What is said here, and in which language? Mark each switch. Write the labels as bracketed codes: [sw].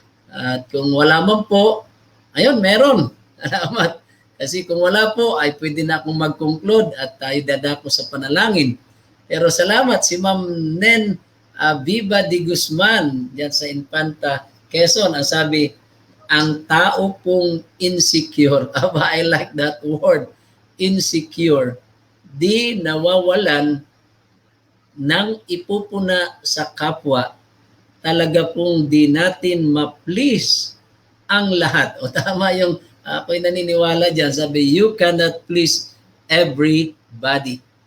[tl] At kung wala man po, ayun, meron. Salamat. Kasi kung wala po, ay pwede na akong mag-conclude at tayo dadako sa panalangin. Pero salamat si Ma'am Nen Viva de Guzman diyan sa Infanta, Quezon. Ang sabi, ang tao pong insecure. [en] I like that word, insecure. [tl] Di nawawalan ng ipupuna sa kapwa. Talaga pong di natin ma-please ang lahat. O tama yung ako'y naniniwala dyan. Sabi, [en] you cannot please everybody.